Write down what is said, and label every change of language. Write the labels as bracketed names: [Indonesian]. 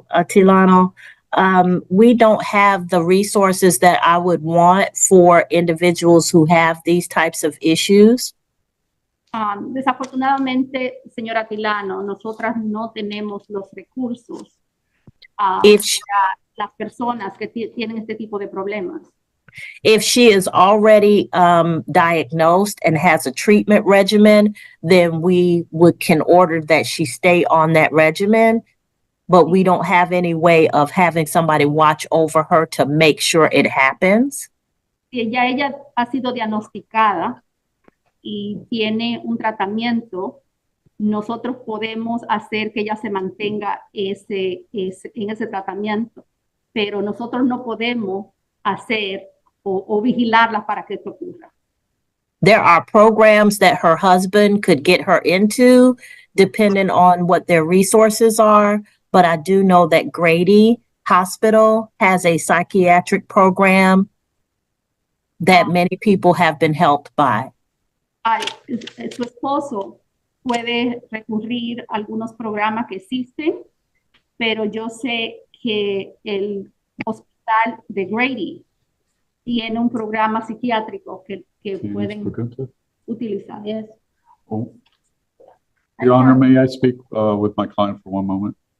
[English] Tilano, we don't have the resources that I would want for individuals who have these types of issues. [Spanish] Desafortunadamente, señora Tilano, nosotras no tenemos los recursos [English] If she, [Spanish] para las personas que tienen este tipo de problemas. [English] if she is already diagnosed and has a treatment regimen, then we can order that she stay on that regimen. But we don't have any way of having somebody watch over her to make sure it happens. [Spanish] Si ya ella ha sido diagnosticada y tiene un tratamiento, nosotros podemos hacer que ella se mantenga en ese tratamiento, pero nosotros no podemos hacer o vigilarla para que esto ocurra. [English] There are programs that her husband could get her into, depending on what their resources are. But I do know that Grady Hospital has a psychiatric program that many people have been helped by. [Spanish] Su esposo puede recurrir a algunos programas que existen, pero yo sé que el hospital de Grady tiene un programa psiquiátrico que pueden utilizar. [English] Yes. Oh. Your Honor, may I speak with my client for one moment?